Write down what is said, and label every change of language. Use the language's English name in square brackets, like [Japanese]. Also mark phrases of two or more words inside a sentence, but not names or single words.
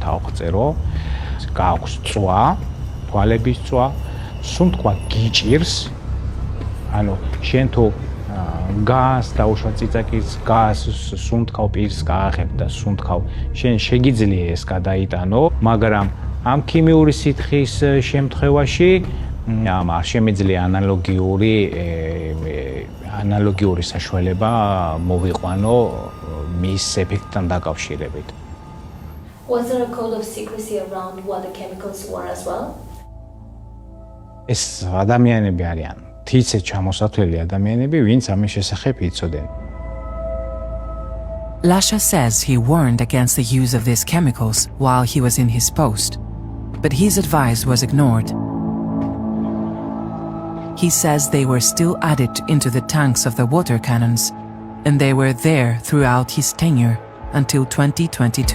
[Georgian] ავღწერო, გააქვს წვა, თვალების წვა, სუნთქვა გიჭირს, ანუ შენ თუ გას დაუშვა წიწაკის გას სუნთქავ პირს გააღებ და სუნთქავ, შენ შეგიძლია ეს გადაიტანო, მაგრამ ამ ქიმიური სითხის შემთხვევაში არ შემიძლია ანალოგიური საშუალება მოვიყვანო მის ეფექტთან დაკავშირებით. [English] Was there a code of secrecy around what the chemicals were as well? [Georgian] ეს ადამიანები არიან, თიცე ჩამოსათვლელი ადამიანები, ვინც ამის შესახებ იცოდნენ. [English] Lasha says he warned against the use of these chemicals while he was in his post, but his advice was ignored. He says they were still added into the tanks of the water cannons, and they were there throughout his tenure until 2022.